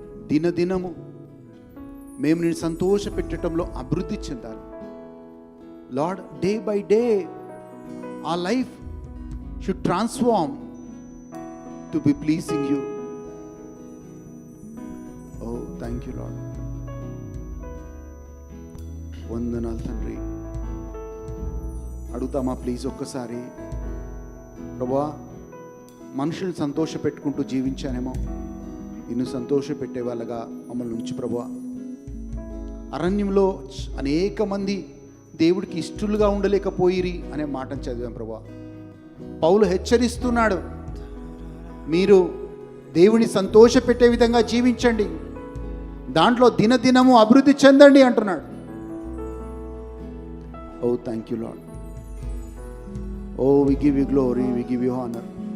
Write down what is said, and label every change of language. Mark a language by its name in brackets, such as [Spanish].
[Telugu] దినదినము మేము నిన్ను సంతోషపెట్టడంలో అభివృద్ధి చెందాలి. [English] Lord, day by day our life should transform to be pleasing you. Oh, thank you, Lord. [Telugu] వందనాలు తండ్రి. అడుగుతామా ప్లీజ్ ఒక్కసారి? ప్రభువా, మనుషుల్ని సంతోషపెట్టుకుంటూ జీవించానేమో, నిన్ను సంతోషపెట్టే వాళ్ళగా మమ్మల్ని ఉంచు ప్రభువా. అరణ్యంలో అనేక మంది దేవుడికి ఇష్టలుగా ఉండలేకపోయిరి అనే మాటను చదివాం ప్రభువా. పౌలు హెచ్చరిస్తున్నాడు, మీరు దేవుని సంతోషపెట్టే విధంగా జీవించండి, దాంట్లో దినదినము అభివృద్ధి చెందండి అంటున్నాడు. [English] Oh, thank you, Lord. Oh, we give you glory, we give you honor.